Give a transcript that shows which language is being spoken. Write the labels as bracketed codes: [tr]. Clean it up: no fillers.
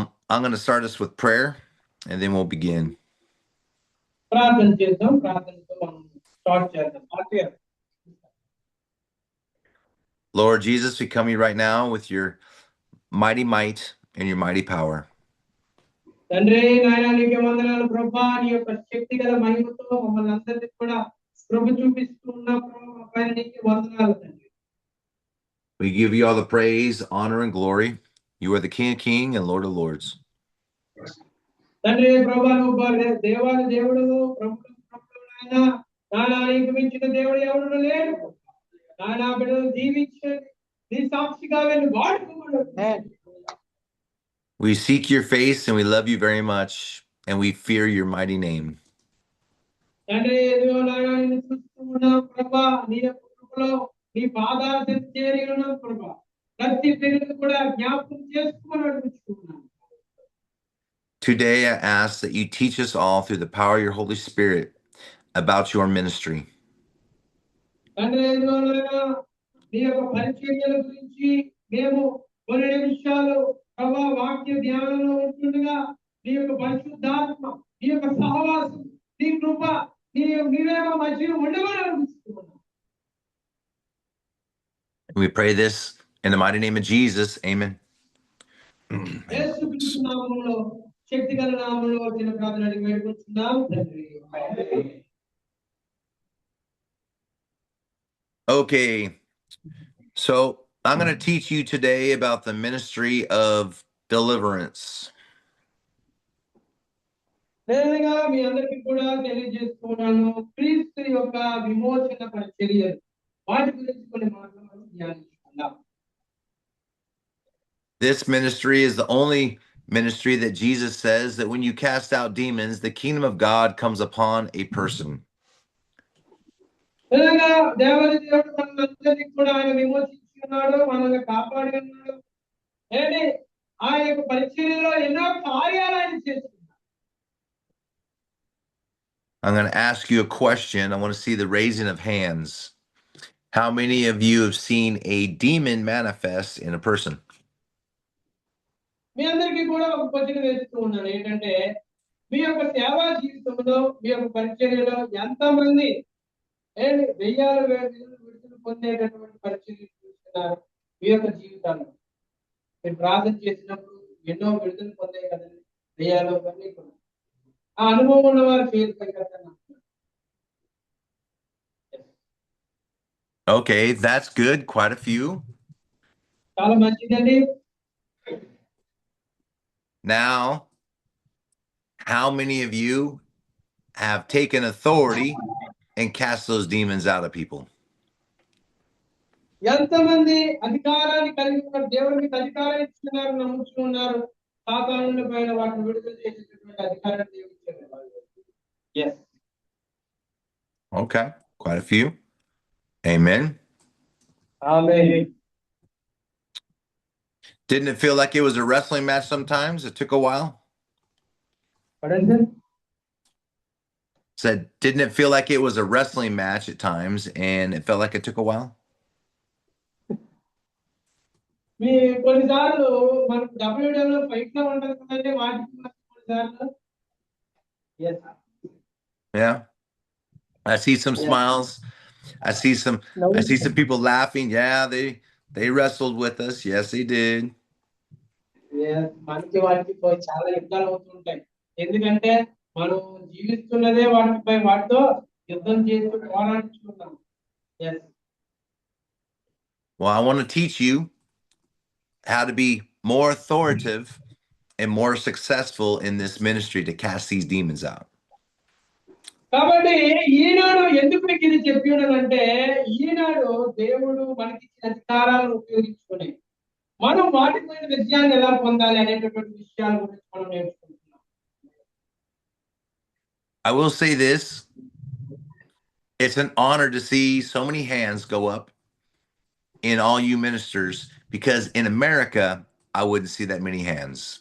[en] I'm going to start us with prayer, and then we'll begin. [te] ప్రార్థన చేద్దాం. ప్రార్థనతో మనం స్టార్ట్ చేద్దాం. [en] Lord Jesus, we come to you right now with your mighty might and your mighty power. [te] తండ్రి నాయనా నీకే వందనాలు ప్రభువా. నీ యొక్క శక్తిగల మహిమతో మమ్మల్ని అందరినీ కూడా కృప చూపిస్తూ ఉన్నావు ప్రభువా. పైన నీకే వందనాలు తండ్రి. [en] We give you all the praise, honor, and glory. You are the King of Kings and Lord of Lords. [te] తండ్రి ప్రభువా, నువ్వు దేవాది దేవుడు, ప్రభువు ప్రభువునైనా నాయనా నీకు మించిన దేవుడు ఎవడు లేడు. నాయనా బిడ్డలు దీవించండి. నీ సాక్షిగా వెళ్ళి వాడుకోమని. [en] We seek your face and we love you very much, and we fear your mighty name. [te] తండ్రి ఎదుగో నాయనా నిన్ను చూస్తూ ఉన్నాం ప్రభువా. నీ యొక్క కృపలో నీ పాదాల చెంత చేరి ఉన్నాం ప్రభువా. ప్రతి బిడ్డను కూడా జ్ఞాపకం చేసుకుని నడిపించుకున్నాం. [en] Today, I ask that you teach us all through the power of your Holy Spirit about your ministry. [te] తండ్రి ఎదుగో నాయనా నీ యొక్క పరిచర్యల గురించి మేము కొన్ని నిమిషాలు ప్రభువా వాక్య ధ్యానంలో ఉంటుండగా నీ యొక్క పరిశుద్ధాత్మ, నీ యొక్క సహవాసం, నీ కృప, నీవే మా మధ్యలో ఉండమని అనిపిస్తున్నాం. [en] We pray this in the mighty name of Jesus. Amen. [te] యేసు క్రీస్తు నామములో శక్తిగల నామములో వచ్చిన ప్రార్థన అడిగి వేడుకుంటున్నాం తండ్రి. [en] Okay, so I'm going to teach you today about the ministry of deliverance. [te] నేనుగా మీ అందరికీ కూడా తెలియజేస్తున్నాను క్రీస్తు యొక్క విమోచన పరిచర్యలు. వాటి గురించి కొన్ని మాటలు మనం ధ్యానించుకుందాం. [en] This ministry is the only ministry that Jesus says that when you cast out demons, the kingdom of God comes upon a person. [te] దేవాది దేవుడు మనందరినీ కూడా ఆయన విమోచించి ఉన్నాడు, మనల్ని కాపాడి ఉన్నాడు. ఏంటి ఆ యొక్క పరిచర్యలో ఎన్నో కార్యాలు ఆయన చేస్తున్నారు. [en] I'm going to ask you a question. I want to see the raising of hands. How many of you have seen a demon manifest in a person? [te] మీ అందరికీ కూడా ఒక క్వశ్చన్ వేస్తూ ఉన్నాను. ఏంటంటే మీ యొక్క సేవా జీవితంలో మీ యొక్క పరిచర్యలో ఎంతమంది దెయ్యాలు విడుదల పొందేటటువంటి పరిచర్యలు చూస్తున్నారు మీ యొక్క జీవితాల్లో? మీరు ప్రార్థన చేసినప్పుడు ఎన్నో విడుదల పొందాయి కదండి దెయ్యాలు అవన్నీ కూడా. ఆ అనుభవం ఉన్న వారు చేరుతాయి కదా. [en] Okay, that's good. Quite a few. [te] చాలా మంచిదండి. [en] Now, how many of you have taken authority and cast those demons out of people? [te] ఎంతమంది అధికారాన్ని కలిగి ఉన్నారు? దేవునికి అధికారం ఇస్తున్నారు, నమ్ముతున్నారు. సాతానుల పైన వాటిని విడుదల చేసేటటువంటి అధికారాన్ని దేవుడు ఇచ్చారు. [en] Yes. Okay, quite a few. Amen. Amen. Didn't it feel like it was a wrestling match sometimes? It took a while. What is it? Said, didn't it feel like it was a wrestling match at times and it felt like it took a while? [te] మీ కొన్నిసార్లు మనకు W W fight లో ఉంటది కదండి వాటికి కొన్నిసార్లు [en] Yeah. I see some smiles. I see some people laughing. Yeah, they wrestled with us. Yes, they did. [te] మనకి వాటికి చాలా యుద్ధాలు అవుతుంటాయి. ఎందుకంటే మనం జీవిస్తున్నదే వాటితో యుద్ధం చేస్తూ పోరాడుతున్నాం. [en] Well, I want to teach you how to be more authoritative and more successful in this ministry to cast these demons out. [te] కాబట్టి ఈనాడు ఎందుకు మీకు ఇది చెప్పి ఉన్నానంటే ఈనాడు దేవుడు మనకి అధికారాలను ఉపయోగించుకొని మనం వాటి పైన విజయాన్ని ఎలా పొందాలి అనేటటువంటి విషయాల గురించి మనం నేర్చుకుంటున్నాం. [en] I will say this. It's an honor to see so many hands go up in all you ministers, because in America, I wouldn't see that many hands.